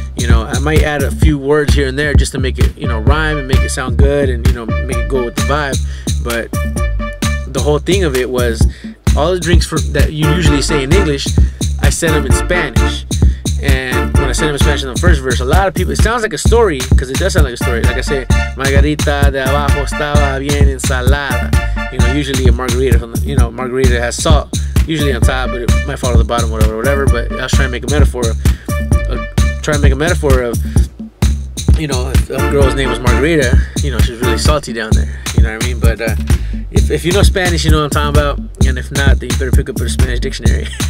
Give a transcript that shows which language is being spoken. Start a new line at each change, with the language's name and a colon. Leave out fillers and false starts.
English: You know, I might add a few words here and there just to make it, you know, rhyme and make it sound good, and, you know, make it go with the vibe. But the whole thing of it was, all the drinks that you usually say in English, I said them in Spanish. And when I said them in Spanish in the first verse, a lot of people, it sounds like a story, because it does sound like a story. Like I say,
Spanish: margarita de abajo estaba bien ensalada.
English: You know, usually a margarita margarita has salt, usually on top, but it might fall to the bottom, whatever. But I was trying to make a metaphor of, you know, if a girl's name was Margarita, you know, she's really salty down there. You know what I mean? But if you know Spanish, you know what I'm talking about. And if not, then you better pick up a Spanish dictionary.